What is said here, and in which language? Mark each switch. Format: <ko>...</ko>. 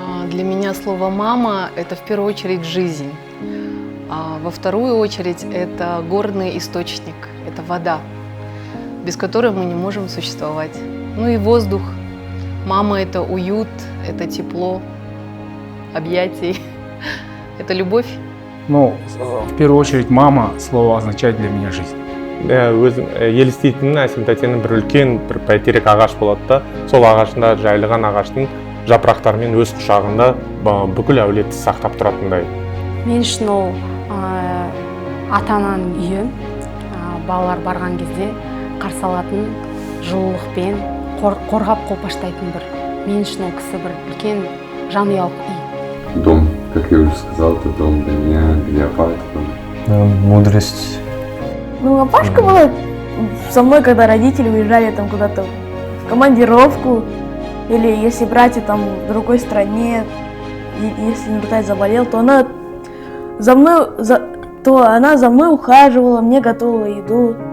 <ru>Для меня слово «мама» – это в первую очередь жизнь. А во вторую очередь это горный источник, это вода, без которой мы не можем существовать. Ну и воздух. Мама – это уют, это тепло, объятий, это любовь. Ну, в первую очередь, мама слово означает для меня жизнь.</ru> <kk>Өзім елестейтінім Әсем тәтенің бір үлкен бір бәйтерек ағаш болады да, сол ағашында жайылған ағаштың жапырақтарымен өз құшағында бүкіл әулетті сақтап тұратындай. Мен үшін ол ата-ананың үйі, балалар барған кезде қарсы алатын жылулықпен қорғап қолпаштайтын бір. Мен үшін ол кісі бір үлкен жанұялық үй.</kk> <ru>Дом, как я уже сказал, это дом для меня, для папы. Мудрость. Ну, а Пашка была со мной, когда родители уезжали там куда-то в командировку, или если братья там в другой стране, если Нуртай заболел, то она за мной ухаживала, мне готовила еду.</ru>